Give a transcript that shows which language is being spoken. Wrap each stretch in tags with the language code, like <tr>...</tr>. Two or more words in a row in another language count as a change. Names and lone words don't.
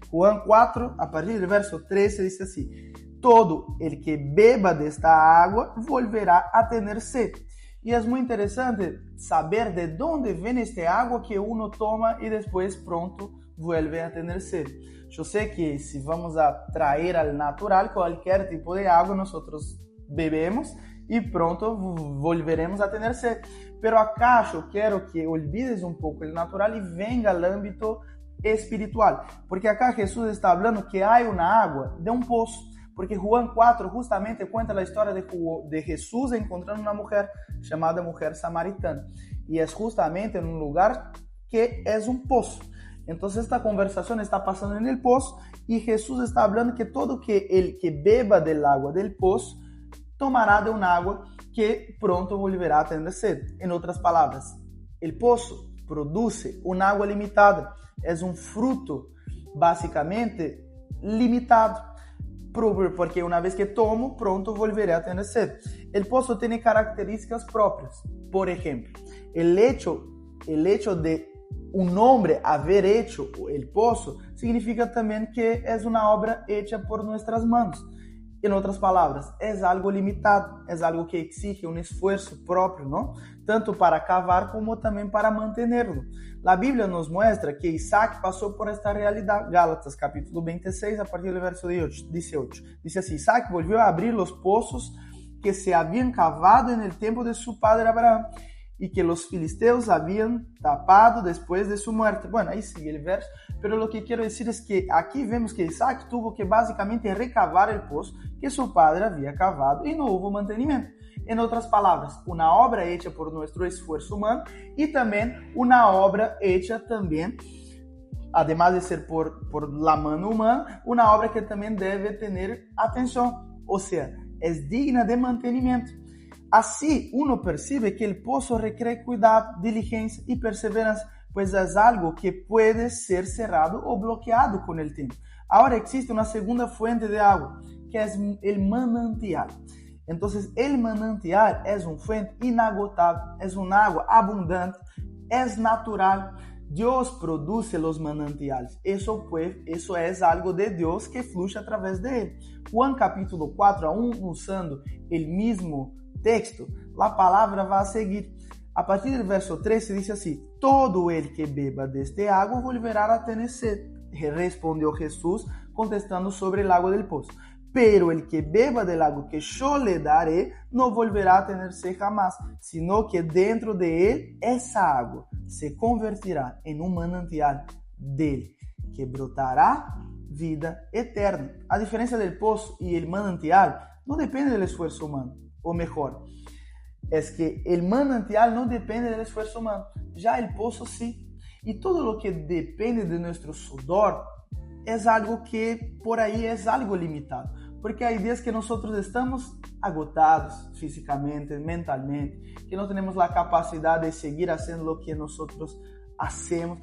<pt>Juan 4, a partir do verso 13, diz assim:</pt> <es>todo el que beba</es> <pt>desta água volverá a ter sede. E é muito interessante saber de onde vem esta água que</pt> <es>uno toma</es> <pt>e depois pronto vuelve a ter sede. Eu sei que se vamos a</pt> <es>traer al</es> <pt>natural qualquer tipo de água, nós bebemos e pronto volveremos a ter sede.</pt> <es>Pero acá</es> <pt>eu quero que olvides um pouco o natural e venga ao âmbito espiritual, porque acá Jesus está falando que há uma água de um poço, porque Juan 4 justamente conta a história de Jesus encontrando uma mulher chamada mulher samaritana, e é justamente em um lugar que é um poço. Então esta conversação está passando no poço e Jesus está falando que</pt> <es>todo el que beba del agua del</es> <pt>poço tomará de uma água que pronto volverá a ter sede. Em outras palavras, o poço produz uma água limitada, é um fruto basicamente limitado, porque uma vez que tomo, pronto volveré a ter sede. O poço tem características próprias. Por exemplo,</pt> <es>el hecho de un hombre haber hecho el pozo significa</es> <pt>também que é uma obra</pt> <es>hecha por nuestras manos.</es> <pt>Em outras palavras, é algo limitado, é algo que exige um esforço próprio, não? Tanto para cavar como também para mantenerlo. A Bíblia nos mostra que Isaac passou por esta realidade. Gálatas, capítulo 26, a partir do verso 18. Diz assim:</pt> <es>Isaac volvió a abrir</es> <pt>os poços</pt> <es>que se habían cavado en el tiempo de su padre Abraham y que los filisteos habían tapado después de su muerte. Bueno, ahí sigue el verso, pero lo que quiero decir es que aquí vemos que Isaac tuvo que básicamente recavar el pozo que su padre había cavado y no hubo mantenimiento. En otras palabras, una obra hecha por nuestro esfuerzo humano y también una obra hecha también, además de ser por la mano humana, una obra que también debe tener atención, o sea, es digna de mantenimiento.</es> <pt>Assim,</pt> <es>uno percibe</es> <pt>que o poço requer cuidado, diligência e perseverança, pois é algo que pode ser cerrado ou bloqueado com o tempo. Agora existe uma segunda fuente de água, que é o manantial. Então, o manantial é uma fuente inagotável, é uma água abundante, é natural. Deus produz os manantiales. Isso é algo de Deus que flui através dele. Juan capítulo 4 a 1, usando o mesmo texto, a palavra vai seguir. A partir do verso 13 diz assim:</pt> <es>todo el que beba</es> <pt>deste água volverá a ter sede. Respondeu Jesus,</pt> <es>contestando sobre el agua del poço. Pero el que beba del agua que yo le daré no volverá</es> <pt>a ter sede</pt> <es>jamás, sino que dentro de él</es> <pt>essa água</pt> <es>se convertirá</es> <pt>em um manantial dele,</pt> <es>que brotará vida eterna.</es> <pt>A diferença do poço e o manantial não depende do esforço humano.</pt> <es>O mejor, es que el manantial no depende del esfuerzo humano, ya el pozo sí. Y todo lo que depende de nuestro sudor es algo que por ahí es algo limitado, porque hay días que nosotros estamos agotados físicamente, mentalmente, que no tenemos la capacidad de seguir haciendo lo que nosotros hacemos.</es>